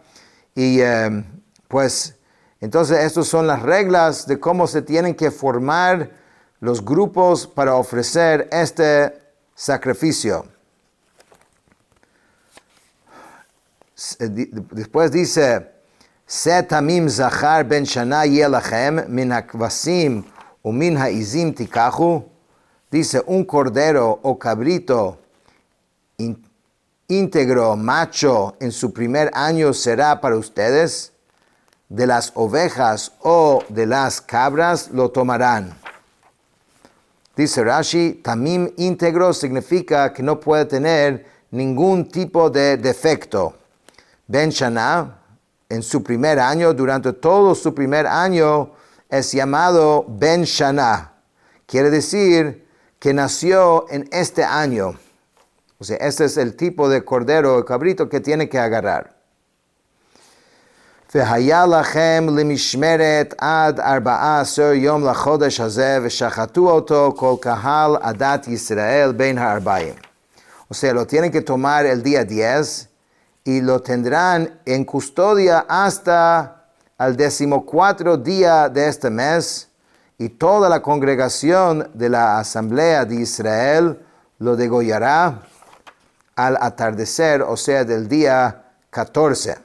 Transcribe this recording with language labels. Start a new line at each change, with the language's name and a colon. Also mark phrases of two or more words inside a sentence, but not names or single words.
Spanish: Y pues entonces estas son las reglas de cómo se tienen que formar los grupos para ofrecer este sacrificio. Después dice,
Hebrew: שה תמים זכר בן שנה יהיה לכם מן הכבשים ומן העזים תקחו.
Spanish: Dice, un cordero o cabrito íntegro, macho, en su primer año será para ustedes. De las ovejas o de las cabras lo tomarán. Dice Rashi, tamim íntegro significa que no puede tener ningún tipo de defecto.
Hebrew: בן שנה,
Spanish: en su primer año, durante todo su primer año, es llamado
Hebrew: בן שנה.
Spanish: Quiere decir que nació en este año. O sea, este es el tipo de cordero o cabrito que tiene que agarrar.
Hebrew: והיה לכם למשמרת עד 14 יום לחודש הזה, ושחטו אותו כל קהל עדת ישראל בין הארבעים.
Spanish: O sea, lo tienen que tomar el día 10 y lo tendrán en custodia hasta el 14º día de este mes, y toda la congregación de la asamblea de Israel lo degollará al atardecer, o sea, del día 14.